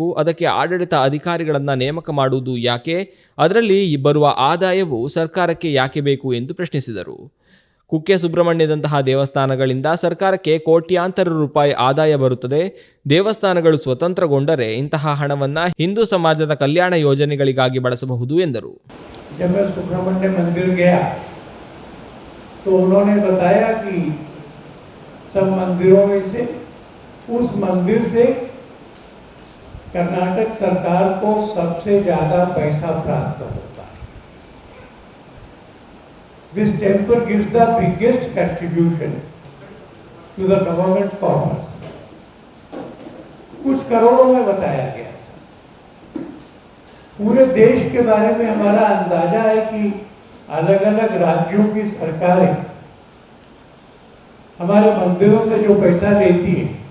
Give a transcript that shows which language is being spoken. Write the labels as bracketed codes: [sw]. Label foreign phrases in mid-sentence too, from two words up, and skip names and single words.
[kn] ಅದಕ್ಕೆ ಆಡಳಿತ ಅಧಿಕಾರಿಗಳನ್ನು ನೇಮಕ ಮಾಡುವುದು ಯಾಕೆ? ಅದರಲ್ಲಿ ಬರುವ ಆದಾಯವು ಸರ್ಕಾರಕ್ಕೆ ಯಾಕೆ ಬೇಕು ಎಂದು ಪ್ರಶ್ನಿಸಿದರು. ಕುಕ್ಕೆ ಸುಬ್ರಹ್ಮಣ್ಯದಂತಹ ದೇವಸ್ಥಾನಗಳಿಂದ ಸರ್ಕಾರಕ್ಕೆ ಕೋಟ್ಯಾಂತರ ರೂಪಾಯಿ ಆದಾಯ ಬರುತ್ತದೆ. ದೇವಸ್ಥಾನಗಳು ಸ್ವತಂತ್ರಗೊಂಡರೆ ಇಂತಹ ಹಣವನ್ನು ಹಿಂದೂ ಸಮಾಜದ ಕಲ್ಯಾಣ ಯೋಜನೆಗಳಿಗಾಗಿ ಬಳಸಬಹುದು ಎಂದರು. [hi] जब मैं सुब्रह्मण्य मंदिर गया तो उन्होंने बताया कि सब मंदिरों में से उस मंदिर से कर्नाटक सरकार को सबसे ज्यादा पैसा प्राप्त होता है. [en] This temple gives the biggest contribution to the government coffers. [hi] कुछ करोड़ों में बताया गया. पूरे देश के बारे में हमारा अंदाजा है कि अलग अलग राज्यों की सरकारें हमारे मंदिरों से जो पैसा लेती है,